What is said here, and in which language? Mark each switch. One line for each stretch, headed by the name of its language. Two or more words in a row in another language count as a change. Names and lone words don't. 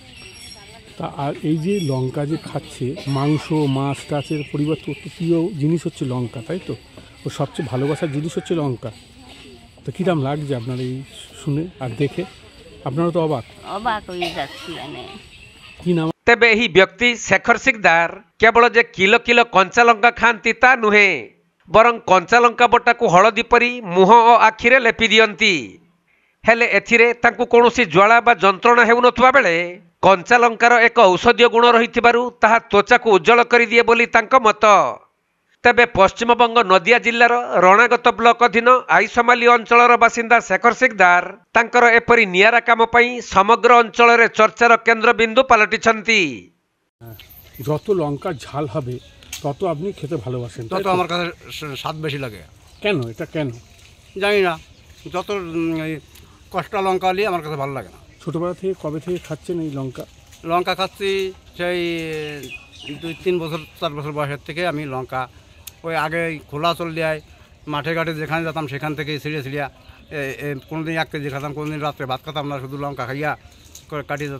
Bangla: তা আর এই যে লঙ্কা যে খাচ্ছে, মাংস মাছ টাচের পরিবর্তে অত প্রিয় জিনিস হচ্ছে লঙ্কা, তাই তো? ও সবচেয়ে ভালোবাসার জিনিস হচ্ছে লঙ্কা। তো কীরকম লাগছে আপনার এই শুনে আর দেখে? আপনারা তো অবাক হয়ে যাচ্ছি। কি নাম?
Odia: ତେବେ ଏହି ବ୍ୟକ୍ତି ଶେଖର ସିକଦାର କେବଳ ଯେ କିଲୋ କିଲୋ କଞ୍ଚା ଲଙ୍କା ଖାଆନ୍ତି ତା ନୁହେଁ, ବରଂ କଞ୍ଚା ଲଙ୍କା ବଟାକୁ ହଳଦୀ ପରି ମୁହଁ ଓ ଆଖିରେ ଲେପି ଦିଅନ୍ତି। ହେଲେ ଏଥିରେ ତାଙ୍କୁ କୌଣସି ଜ୍ୱାଳା ବା ଯନ୍ତ୍ରଣା ହେଉନଥିବା ବେଳେ କଞ୍ଚା ଲଙ୍କାର ଏକ ଔଷଧୀୟ ଗୁଣ ରହିଥିବାରୁ ତାହା ତ୍ୱଚାକୁ ଉଜ୍ଜଳ କରିଦିଏ ବୋଲି ତାଙ୍କ ମତ। ତେବେ ପଶ୍ଚିମବଙ୍ଗ ନଦିଆ ଜିଲ୍ଲାର ରଣାଗତ ବ୍ଲକ ଅଧୀନ ଆଇସମାଲି ଅଞ୍ଚଳର ବାସିନ୍ଦା ଶେଖର ସିକଦାର ତାଙ୍କର ଏପରି ନିଆରା କାମ ପାଇଁ ସମଗ୍ର ଅଞ୍ଚଳରେ ଚର୍ଚ୍ଚାର କେନ୍ଦ୍ରବିନ୍ଦୁ ପାଲଟିଛନ୍ତି।
Bangla: যত লঙ্কার ঝাল হবে তত আপনি খেতে ভালোবাসেন, তত আমার কাছে স্বাদ বেশি লাগে। কেন? এটা কেন জানি না, যত কষ্টা লঙ্কা হলে আমার কাছে ভালো লাগে না। ছোটোবেলা থেকে কবে থেকে খাচ্ছেন এই লঙ্কা? লঙ্কা খাচ্ছি সেই 2-3 বছর 4 বছর বয়সের থেকে আমি লঙ্কা, ওই আগে খোলা চল দেয় মাঠে ঘাটে যেখানে যেতাম সেখান থেকে ছিঁড়িয়া কোনোদিন 1 কেজি খেতাম, কোনোদিন রাত্রে ভাত খেতাম না, শুধু লঙ্কা খাইয়া করে কাটিয়ে যেত।